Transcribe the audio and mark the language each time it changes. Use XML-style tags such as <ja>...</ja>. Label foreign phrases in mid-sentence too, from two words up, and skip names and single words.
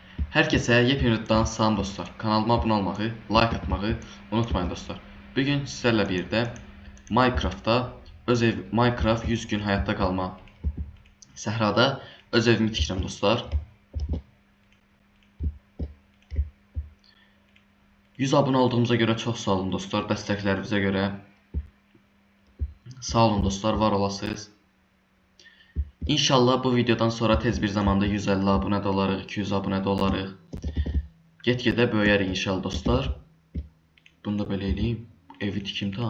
<tr>Herkese yepyeni videodan salam dostlar. Kanalıma abone olmağı, like atmağı unutmayın dostlar. Bugün sizlerle birlikte Minecraft 100 gün hayatta kalma</tr> <az>səhrada öz evimi tikirəm dostlar.</az> <tr>100 abone olduğumuza göre çok sağ olun dostlar.</tr> <az>Dəstəklərinizə görə sağ olun dostlar, var olasınız. İnşallah bu videodan sonra tez bir zamanda 150 abone olarıq, 200 abone olarıq. Get-gedə böyüyərik inşallah dostlar. Bunu da belə eləyim. Evi tikim tam.</az>